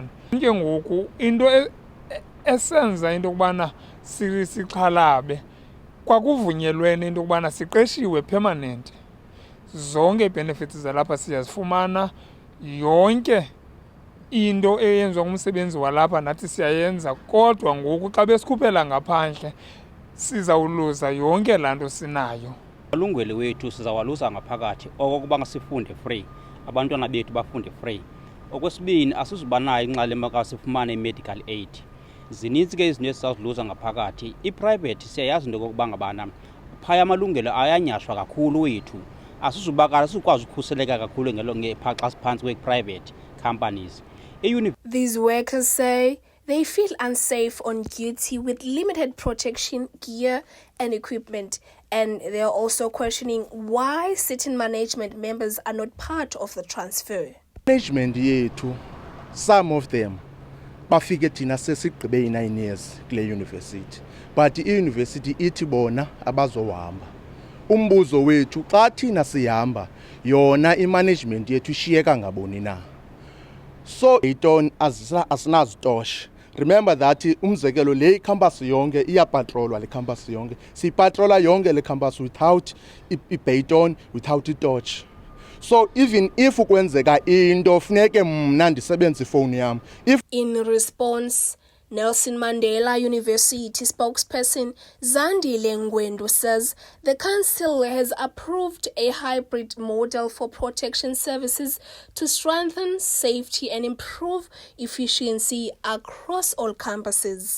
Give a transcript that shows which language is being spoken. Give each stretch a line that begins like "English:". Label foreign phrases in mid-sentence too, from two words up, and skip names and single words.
Xhosa: Ke ngoku into esenza into yokubana sixhalabe kwakuvunyelwene into yokubana siqeshiwe permanent, zonke ii-benefits zalapha siyazifumana, yonke into eyenziwa ngumsebenzi walapha nathi siyayenza, kodwa ngoku xa besikhuphela ngaphandle sizawuluza yonke laa nto sinayo. Amalungelo wethu sizawaluza ngaphakathi, okokuba sifunde free, abantwana bethu bafunde free. Okwesibini, asizubanayo inxalenye xa sifumane i-medical aid. Zininzi ke izinto esizawuluza ngaphakathi. I-private siyayazi into yokokuba ngabana phaya amalungelo ayanyashwa kakhulu wethu. Asizukwazi ukukhuseleka kakhulu xa siphantsi kwe-private companies.
English: These workers say they feel unsafe on duty with limited protection gear and equipment, and they are also questioning why certain management members are not part of the transfer.
Xhosa: Management yethu,
English: some of them
Xhosa: bafike thina sesigqibe i-9 years kule university, but i-university ithi bona abazohamba. Umbuzo wethu xa thina sihamba yona i-management yethu ishiyeka ngaboni na. So Bayton asinazitosh.
English: Remember that
Xhosa: umzekelo le campus yonke iyapatrolwa le campus yonke. Sipatrola yonke le campus without i-Bayton, without i-torch.
English: So even if
Xhosa: ukwenzeka into funeke mna ndisebenze ifone yam.
English: In response, Nelson Mandela University spokesperson Zandile Ngwendo says the council has approved a hybrid model for protection services to strengthen safety and improve efficiency across all campuses.